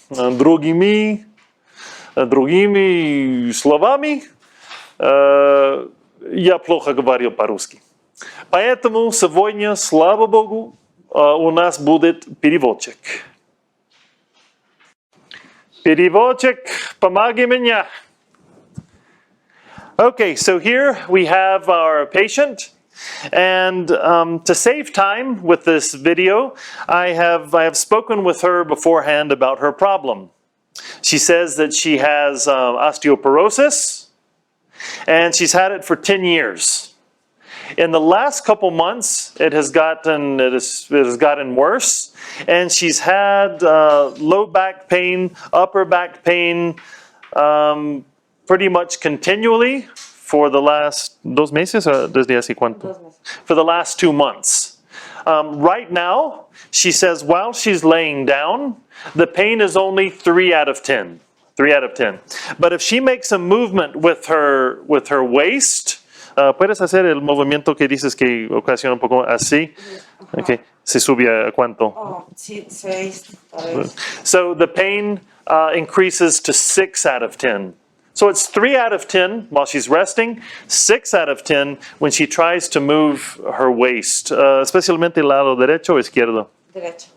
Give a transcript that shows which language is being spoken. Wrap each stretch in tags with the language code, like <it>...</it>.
<ru>Другими словами, я плохо говорю по-русски. Поэтому сегодня, слава Богу, у нас будет переводчик. Переводчик, помоги меня.</ru> <en>Okay, so here we have our patient. And to save time with this video, I have spoken with her beforehand about her problem. She says that she has osteoporosis, and she's had it for 10 years. In the last couple months, it has gotten worse, and she's had low back pain, upper back pain, pretty much continually for the last 2</en> <es>meses,</es> <en>or</en> <es>desde hace cuánto?</es> <en>For the last 2 months. Right now, she says while she's laying down, the pain is only 3 out of 10. 3 out of 10. But if she makes a movement with her waist,</en> <es>¿puedes hacer el movimiento que dices que ocasiona un poco así? Okay. ¿Se sube a cuánto? Oh, sí, 6.</es> <en>So the pain increases to 6 out of 10. So it's 3 out of 10 while she's resting, 6 out of 10 when she tries to move her waist,</en> <es>especialmente el lado derecho o izquierdo? Derecho.</es>